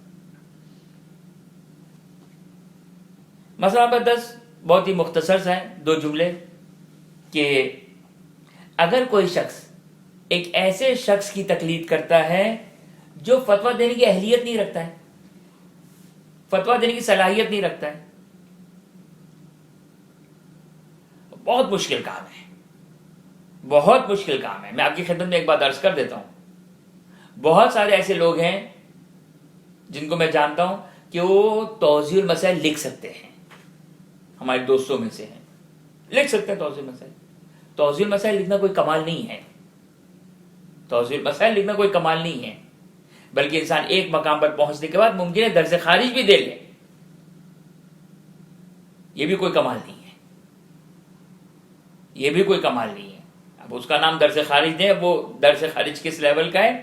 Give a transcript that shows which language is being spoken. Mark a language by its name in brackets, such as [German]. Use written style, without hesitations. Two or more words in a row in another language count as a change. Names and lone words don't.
[Urdu] بہت ہی مختصر سا ہے، 2 جملے، کہ اگر کوئی شخص ایک ایسے شخص کی تقلید کرتا ہے جو فتویٰ دینے کی اہلیت نہیں رکھتا ہے، فتویٰ دینے کی صلاحیت نہیں رکھتا ہے، بہت مشکل کام ہے، بہت مشکل کام ہے. میں آپ کی خدمت میں ایک بات عرض کر دیتا ہوں، بہت سارے ایسے لوگ ہیں جن کو میں جانتا ہوں کہ وہ توضیح المسائل لکھ سکتے ہیں، ہمارے دوستوں میں سے ہیں، لکھ سکتے ہیں توضیح المسائل. توضیح المسائل لکھنا کوئی کمال نہیں ہے، توضیح المسائل لکھنا کوئی کمال نہیں ہے، بلکہ انسان ایک مقام پر پہنچنے کے بعد ممکن ہے درس خارج بھی دے لے، یہ بھی کوئی کمال نہیں ہے، یہ بھی کوئی کمال نہیں ہے. اب اس کا نام درس خارج دیں، وہ درس خارج کس لیول کا ہے.